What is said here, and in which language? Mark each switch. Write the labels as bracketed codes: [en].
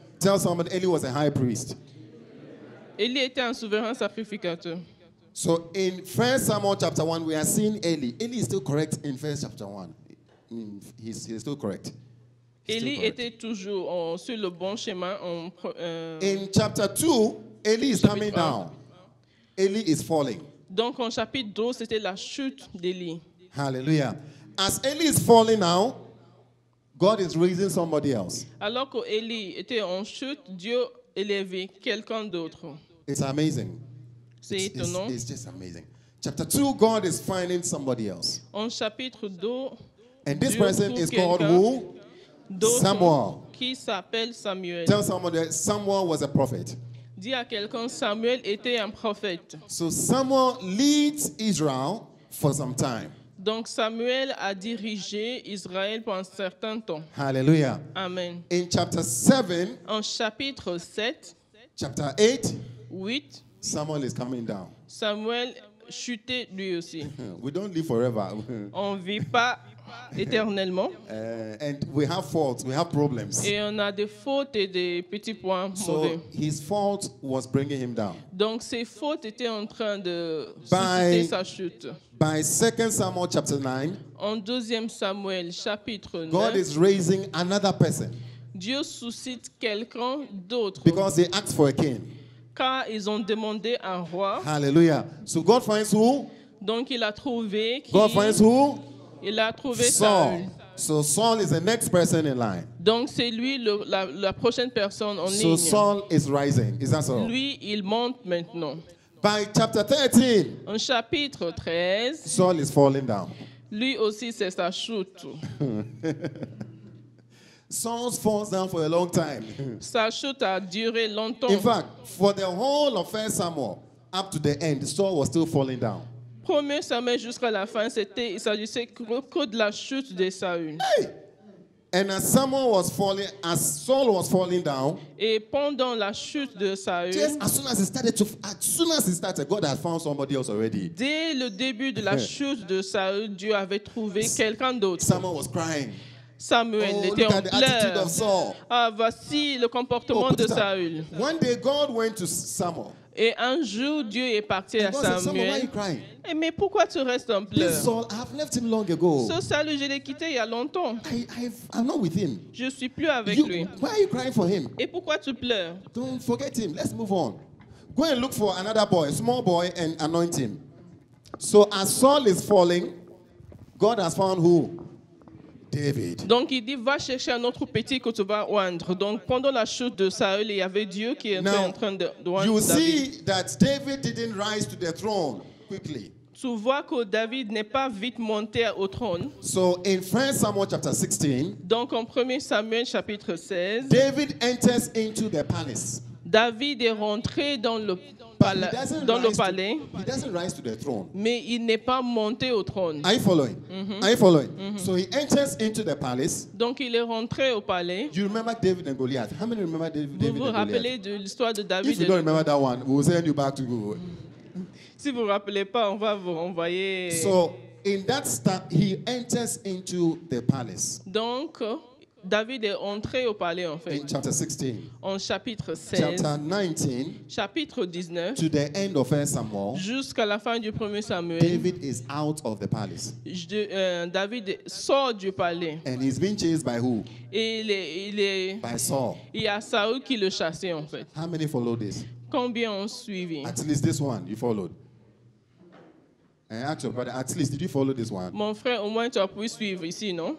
[en] Tell somebody Eli was a high priest. [fr] Élie était un souverain sacrificateur. [en] So in 1 Samuel chapter 1, we are seeing Eli. Eli is still correct in 1 chapter 1. He's still correct. He's still [fr] Élie [en] correct. [fr] était toujours sur le bon chemin. [en] In chapter 2, Eli is coming down. Eli is falling. [fr] Donc en chapitre 12, c'était la chute d'Élie. Hallelujah. [en] As Eli is falling now, God is raising somebody else. [fr] Alors qu'Élie était en chute, Dieu élevait quelqu'un d'autre. [en] It's amazing. [fr] C'est étonnant. [en] It's just amazing. Chapter 2, God is finding somebody else. [fr] En chapitre 2, [en] And this [fr] Dieu [en] person [fr] trouve [en] is called [fr] quelqu'un [en] who? [fr] d'autre [en] Samuel. [fr] qui s'appelle Samuel. [en] Tell somebody that Samuel was a prophet. [fr] Dis à quelqu'un, Samuel était un prophète. [en] So Samuel leads Israel for some time. [fr] Donc Samuel a dirigé Israël pendant un certain temps. Hallelujah. Amen. [en] In chapter 7, [fr] En chapitre 7, [en] chapter 8, 8, Samuel is coming down. [fr] Samuel chutait lui aussi. [en] We don't live forever. [fr] On ne vit pas éternellement [en] And we have faults, we have problems. [fr] et on a des fautes et des petits points mauvais. [en] So his fault was bringing him down. [fr] Donc ces fautes étaient en train de [en] By- [fr] susciter sa chute. [en] By 2 Samuel chapter 9, [fr] En 2 Samuel chapitre 9, [en] God is raising another person [fr] Dieu suscite quelqu'un d'autre [en] because they asked for a king. [fr] car ils ont demandé un roi. [en] Hallelujah. So God finds who? [fr] Donc il a trouvé [en] God finds who? [fr] Il a trouvé [en] Saul. [fr] Saül. [en] So Saul is the next person in line. [fr] Donc c'est lui la prochaine personne en [en] So [fr] ligne. [en] Saul is rising. Is that so? [fr] Lui, il monte maintenant. [en] By chapter 13, [fr] En chapitre 13, [en] Saul is falling down. [fr] lui aussi c'est sa chute. [en] Saul falls down for a long time. [fr] Sa chute a duré longtemps. [en] In fact, for the whole of 1 Samuel, up to the end, Saul was still falling down. [fr] 1 Samuel jusqu'à la fin, il s'agissait que de la chute de Saül. Hey! [en] And as Saul was falling down, [fr] Et pendant la chute de Saül, [en] just as soon as he started, God had found somebody else already. [fr] dès le début de la chute de Saül, Dieu avait trouvé quelqu'un d'autre. [en] Samuel was crying. [fr] Samuel [en] Oh, [fr] était [en] look [fr] en [en] at the attitude [fr] pleurs. [en] of Saul. [fr] Ah, voici le comportement [en] put [fr] de [en] it up. [fr] Saül. [en] One day God went to Samuel. [fr] Et un jour, Dieu est parti à [en] God said, Samuel, why are you [fr] Samuel. [en] crying? [fr] Eh, mais pourquoi tu restes en [en] This [fr] pleurs? [en] Saul, I have left him long ago. [fr] Ce Saül, je l'ai quitté il y a longtemps. [en] I'm not with him. [fr] Je suis plus avec lui. [en] Why are you crying for him? [fr] Et pourquoi tu pleures? [en] Don't forget him. Let's move on. Go and look for another boy, a small boy, and anoint him. So as Saul is falling, God has found who? David. [fr] Donc il dit, va chercher un autre petit que tu vas oindre. Donc pendant la chute de Saül, il y avait Dieu qui était [en] Now, [fr] en train de [en] you [fr] oindre David. [en] see that David didn't rise to the throne quickly. [fr] Tu vois que David n'est pas vite monté au trône. [en] So in 1 Samuel chapter 16, [fr] Donc en 1 Samuel chapitre 16, [en] David enters into the palace. [fr] David est rentré dans le [en] But he doesn't [fr] palais, [en] he doesn't rise to the throne. [fr] mais il n'est pas monté au trône. [en] Are you following? Are you following? So he enters into the palace. [fr] Donc il est rentré au palais. [en] You remember David and Goliath? How many remember David [fr] Vous [en] and [fr] vous [en] Goliath? [fr] rappelez de l'histoire de [en] If [fr] David? [en] you don't remember that one, we'll send you back to Google. [fr] Si vous ne vous rappelez pas, on va vous renvoyer. [en] So in that he enters into the palace [fr] Donc, David est entré au palais en fait. [en] in chapter 16. [fr] En chapitre 16, [en] Chapter 19 [fr] chapitre 19, [en] to the end of 1 Samuel, [fr] jusqu'à la fin du 1er Samuel, [en] David is out of the palace. [fr] David sort du palais. [en] And he's being chased by who? [fr] Et [en] By Saul. [fr] il y a Saül qui le chassait en fait. [en] How many follow this? [fr] Combien ont suivi? [en] At least this one you followed. And ask your brother, at least did you follow this one? [fr] Mon frère, au moins tu as pu suivre ici, non?